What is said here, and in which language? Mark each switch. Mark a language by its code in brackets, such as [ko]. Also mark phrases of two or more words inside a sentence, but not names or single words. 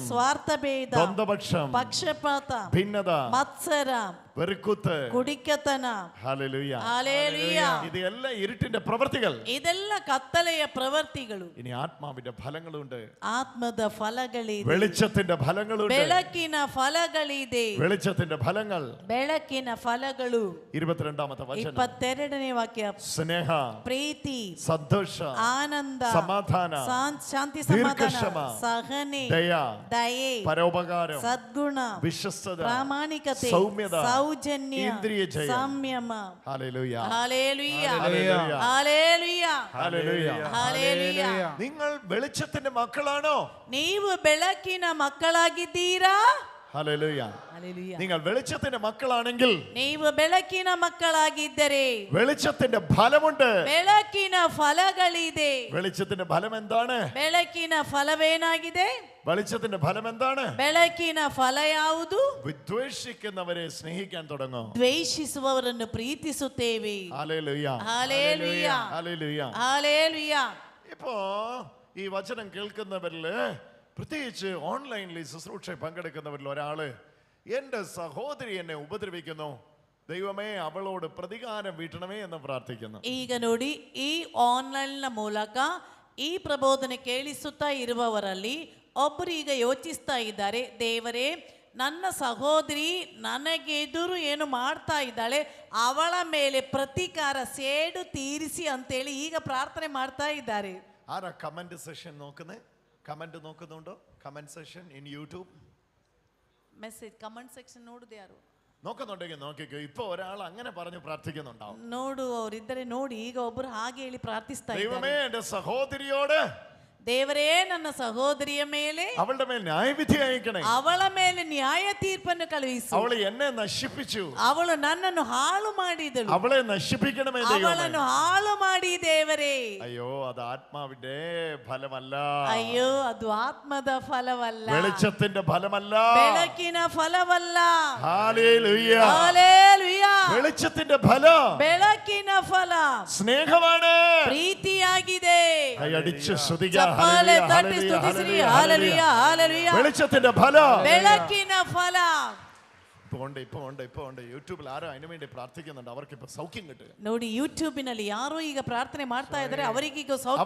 [kn] ಸ್ವಾರ್ಥಭೇದ, [ml] ദ്വന്ദ്വപക്ഷം, [kn] ಪಕ್ಷಪಾತ, [ml] ഭിന്നത, [kn] ಮತ್ಸರ, [ml] വെറുക്കുത്ത്. [kn] ಕುಡಿಕತನ. [ml] ഹല്ലേലൂയ. [kn] ಹಲ್ಲೆಲೂಯ. [ml] ഇതെല്ലാം ഇരുട്ടിന്റെ പ്രവൃത്തികൾ. [kn] ಇದೆಲ್ಲ ಕತ್ತಲೆಯ ಪ್ರವೃತ್ತಿಗಳು. [ml] ഇനി ആത്മാവിന്റെ ഫലങ്ങളുണ്ട്, [kn] ಆತ್ಮದ ಫಲಗಳಿದೆ, [ml] വെളിച്ചത്തിന്റെ ഫലങ്ങളുണ്ട്. [kn] ಬೆಳಕಿನ ಫಲಗಳಿದೆ. [ml] വെളിച്ചത്തിന്റെ ഫലങ്ങൾ. [kn] ಬೆಳಕಿನ ಫಲಗಳು. [ml] 22-ാമത്തെ വചനം. [kn] 22ನೇ ವಾಕ್ಯ [ml] സ്നേഹ, [kn] ಪ್ರೀತಿ, [ml] സന്തോഷ, [kn] ಆನಂದ, [ml] സമാധാന, [kn] ಶಾಂತಿ, [ml] ദീർഘക്ഷമ, [kn] ಸಮಾಧಾನ, ಸಹನೆ, [ml] ദയ, [kn] ದಯೆ, [ml] പരോപകാരം, [kn] ಸದ್ಗುಣ, [ml] വിശ്വസ്തത, [kn] ಪ್ರಾಮಾಣಿಕತೆ, [ml] സൗമ്യത, [kn] ಸೌಜನ್ಯ, ಇಂದ್ರಿಯ ಜಯ. ಸಂಯಮ. [ml] ഹല്ലേലൂയ. ഹല്ലേലൂയ. ഹല്ലേലൂയ. ഹല്ലേലൂയ. ഹല്ലേലൂയ. ഹല്ലേലൂയ. നിങ്ങൾ വെളിച്ചത്തിന്റെ മക്കളാണോ? [kn] ನೀವು ಬೆಳಕಿನ ಮಕ್ಕಳಾಗಿದ್ದೀರಾ? [ml] ഹല്ലേലൂയ. ഹല്ലേലൂയ. നിങ്ങൾ വെളിച്ചത്തിന്റെ മക്കളാണെങ്കിൽ [kn] ನೀವು ಬೆಳಕಿನ ಮಕ್ಕಳಾಗಿದ್ದರೆ [ml] വെളിച്ചത്തിന്റെ ഫലമുണ്ട്. [kn] ಬೆಳಕಿನ ಫಲಗಳಿದೆ. [ml] വെളിച്ചത്തിന്റെ ഫലം എന്താണ്? [kn] ಬೆಳಕಿನ ಫಲವೇನಾಗಿದೆ? [ml] വെളിച്ചത്തിന്റെ ഫലം എന്താണ്? [kn] ಬೆಳಕಿನ ಫಲ ಯಾವುದು? [ml] വിദ്വേഷിക്കുന്നവരെ സ്നേഹിക്കാൻ തുടങ്ങും. [kn] ದ್ವೇಷಿಸುವವರನ್ನು ಪ್ರೀತಿಸುತ್ತೇವೆ. [ml] ഹല്ലേലൂയ. ഹല്ലേലൂയ. ഹല്ലേലൂയ. ഹല്ലേലൂയ. ഇപ്പോ ഈ വചനം കേൾക്കുന്നവരില്, പ്രത്യേകിച്ച് ഓൺലൈനിൽ ശുശ്രൂഷ പങ്കെടുക്കുന്നവരിൽ ഒരാള്, എന്റെ സഹോദരി എന്നെ ഉപദ്രവിക്കുന്നു, ദൈവമേ അവളോട് പ്രതികാരം വീട്ടണമേ എന്ന് പ്രാർത്ഥിക്കുന്നു. [kn] ಈಗ ನೋಡಿ, ಈ ಆನ್ಲೈನ್ನ ಮೂಲಕ ಈ ಪ್ರಬೋಧನೆ ಕೇಳಿಸುತ್ತಾ ಇರುವವರಲ್ಲಿ ಒಬ್ಬರು ಈಗ ಯೋಚಿಸ್ತಾ ಇದ್ದಾರೆ, ದೇವರೇ ನನ್ನ ಸಹೋದರಿ ನನಗೆದುರು ಏನು ಮಾಡ್ತಾ ಇದ್ದಾಳೆ, ಅವಳ ಮೇಲೆ ಪ್ರತೀಕಾರ ಸೇಡು ತೀರಿಸಿ ಅಂತೇಳಿ ಈಗ ಪ್ರಾರ್ಥನೆ ಮಾಡ್ತಾ ಇದ್ದಾರೆ. [ml] ആരാ [en] comment session [ml] നോക്കുന്നേ? കമന്റ് നോക്കുന്നുണ്ടോ? [en] comment session in YouTube message comment section [kn] ನೋಡುದು ಯಾರು? [ml] നോക്കുന്നുണ്ടെങ്കിൽ നോക്കിക്കോ. ഇപ്പൊ ഒരാൾ അങ്ങനെ പറഞ്ഞു പ്രാർത്ഥിക്കുന്നുണ്ടാവും. [kn] ನೋಡುವವರಿದ್ದರೆ ನೋಡಿ, ಈಗ ಒಬ್ಬರು ಹಾಗೆ ಹೇಳಿ ಪ್ರಾರ್ಥಿಸ್ತಾ [ml] ദൈവമേ [kn] ಇದ್ದಾರೆ, [ml] എന്റെ സഹോദരിയോട് [kn] ದೇವರೇ ನನ್ನ ಸಹೋದರಿಯ ಮೇಲೆ [ml] അവളുടെ മേൽ ന്യായവിധി അയക്കണേ. [kn] ಅವಳ ಮೇಲೆ ನ್ಯಾಯ ತೀರ್ಪನ್ನು ಕಳುಹಿಸು. [ml] അവൾ എന്നെ നശിപ്പിച്ചു, [kn] ಅವಳು ನನ್ನನ್ನು ಹಾಳು ಮಾಡಿದಳು, [ml] അവളെ നശിപ്പിക്കണമേ ദൈവമേ. [kn] ಅವಳನ್ನು ಹಾಳು ಮಾಡಿ ದೇವರೇ. [ml] അയ്യോ, അത് ആത്മാവിന്റെ ഫലമല്ല, [kn] ಅಯ್ಯೋ ಅದು ಆತ್ಮದ ಫಲವಲ್ಲ, [ml] വെളിച്ചത്തിന്റെ ഫലമല്ല, [kn] ಬೆಳಕಿನ ಫಲವಲ್ಲ. [ml] ഹല്ലേലൂയ. [kn] ಹಲ್ಲೆಲೂಯ. [ml] വെളിച്ചത്തിന്റെ ഫലം [kn] ಬೆಳಕಿನ ಫಲ [ml] സ്നേഹമാണ്. [kn] ಪ್ರೀತಿಯಾಗಿದೆ. [ml] കൈയടിച്ച് സ്തുതിക്കുക. [kn] ಚಪ್ಪಾಳೆ [ml] ഹല്ലേലൂയ, [kn] ತಟ್ಟಿ ಸ್ತುತಿಸಿರಿ. [ml] ഹല്ലേലൂയ, ഹല്ലേലൂയ. വെളിച്ചത്തിന്റെ ഫലം, [kn] ಬೆಳಕಿನ ಫಲ. [ml] ഇപ്പൊ ഉണ്ട് യൂട്യൂബിൽ ആരോ അതിനു വേണ്ടി പ്രാർത്ഥിക്കുന്നുണ്ട്. അവർക്ക് ഇപ്പൊ സൗഖ്യം കിട്ടുക. [kn] ನೋಡಿ ಯೂಟ್ಯೂಬಿನಲ್ಲಿ ಯಾರೋ ಈಗ ಪ್ರಾರ್ಥನೆ ಮಾಡ್ತಾ ಇದ್ದಾರೆ, ಅವರಿಗೀಗ ಸೌಖ್ಯ